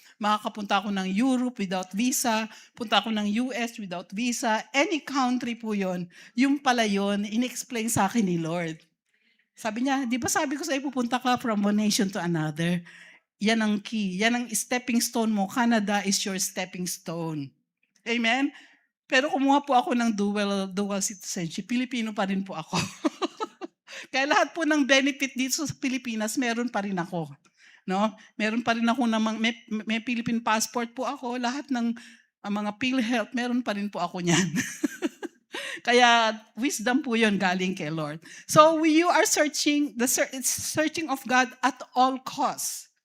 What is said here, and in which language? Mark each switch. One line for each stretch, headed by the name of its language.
Filipino: Makakapunta ako ng Europe
English: without visa,
Filipino: punta ako ng US without visa,
English: any country
Filipino: po yon. Yung pala yun, in-explain sa akin ni Lord. Sabi niya, di ba sabi ko sa'yo, pupunta ka from one nation to another? Yan ang key, yan ang stepping stone mo.
English: Canada is your stepping stone.
Filipino: Amen? Pero kumuha po ako ng dual citizenship. Pilipino pa rin po ako. Kaya lahat po ng benefit dito sa Pilipinas, meron pa rin ako. No? Meron pa rin ako may Philippine passport po ako. Lahat ng mga PhilHealth, meron pa rin po ako niyan. Kaya wisdom po yun galing kay Lord.
English: So you are searching of God at all costs.